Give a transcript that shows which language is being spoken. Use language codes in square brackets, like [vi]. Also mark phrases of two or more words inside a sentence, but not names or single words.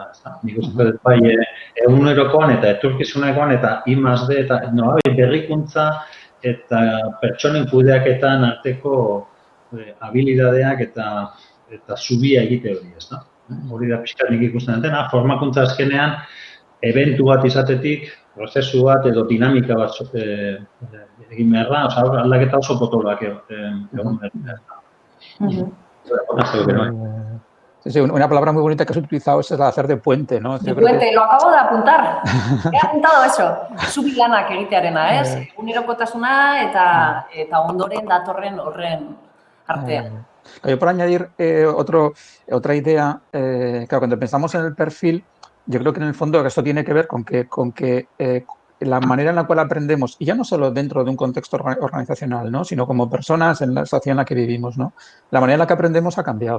[eu] Nik uste dut bai egunerokoan eta etorkizunekoan eta I+D eta berrikuntza eta pertsonen kudeaketan arteko habilidadeak eta zubia egite hori, ez da? hori da pixka nik ikusten dutena, formakuntza azkenean, eventu bat izatetik, prozesu bat edo dinamika bat egin behar da, oza, aldaketa oso potoloak egon behar da. [es] Sí, una palabra muy bonita que has utilizado es la de hacer de puente, ¿no? De puente, lo acabo de apuntar. He apuntado eso. [eu] Zubi lanak egitearena, ez? Egunerokotasuna eta ondoren datorren horren artean. [es] Yo por añadir otra idea, claro, cuando pensamos en el perfil, yo creo que en el fondo esto tiene que ver con que la manera en la cual aprendemos, y ya no solo dentro de un contexto organizacional, ¿no? Sino como personas en la sociedad en la que vivimos, ¿no? La manera en la que aprendemos ha cambiado.